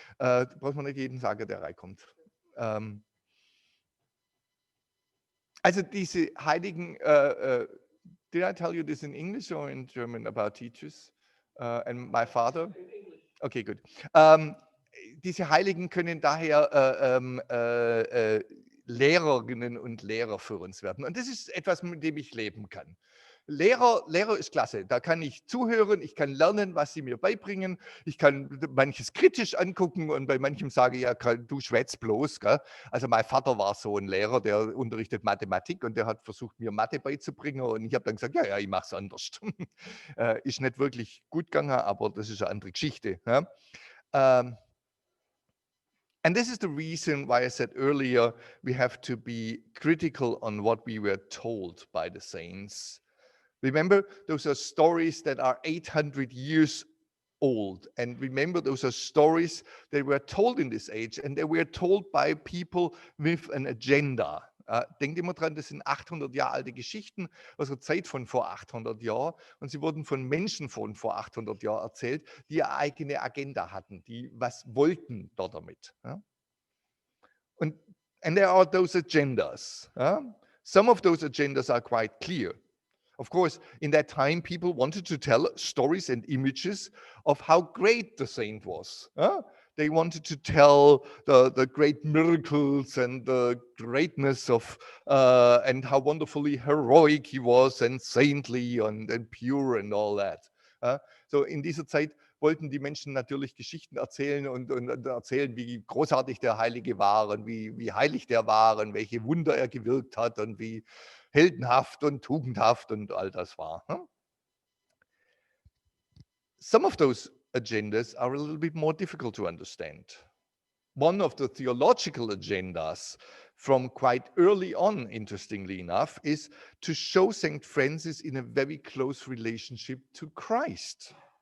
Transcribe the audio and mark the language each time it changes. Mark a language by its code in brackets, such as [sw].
[de] Braucht man nicht jeden sagen, der reinkommt. Also diese Heiligen, [en] did I tell you this in English or in German about teachers and my father? [de] Okay, gut. Diese Heiligen können daher Lehrerinnen und Lehrer für uns werden. Und das ist etwas, mit dem ich leben kann. Lehrer ist klasse. Da kann ich zuhören, ich kann lernen, was sie mir beibringen. Ich kann manches kritisch angucken und bei manchem sage ich, ja, du schwätzt bloß. Gell? Also mein Vater war so ein Lehrer, der unterrichtet Mathematik und der hat versucht, mir Mathe beizubringen. Und ich habe dann gesagt, ja, ich mache es anders. Ist nicht wirklich gut gegangen, aber das ist eine andere Geschichte. Ja? [en] And this is the reason why I said earlier, we have to be critical on what we were told by the saints. Remember, those are stories that are 800 years old. And remember, those are stories that were told in this age, and they were told by people with an agenda. [de] Denkt immer dran, das sind 800 Jahre alte Geschichten aus der Zeit von vor 800 Jahren. Und sie wurden von Menschen von vor 800 Jahren erzählt, die eine eigene Agenda hatten, die was wollten dort damit. [en] And there are those agendas. Some of those agendas are quite clear. Of course, in that time, people wanted to tell stories and images of how great the saint was. They wanted to tell the great miracles and the greatness of, and how wonderfully heroic he was and saintly and pure and all that. [de] So in dieser Zeit wollten die Menschen natürlich Geschichten erzählen und erzählen, wie großartig der Heilige war und wie heilig der war und welche Wunder er gewirkt hat und wie heldenhaft und tugendhaft und all das war. [en] Some of those agendas are a little bit more difficult to understand. One of the theological agendas from quite early on, interestingly enough, is to show St. Francis in a very close relationship to Christ.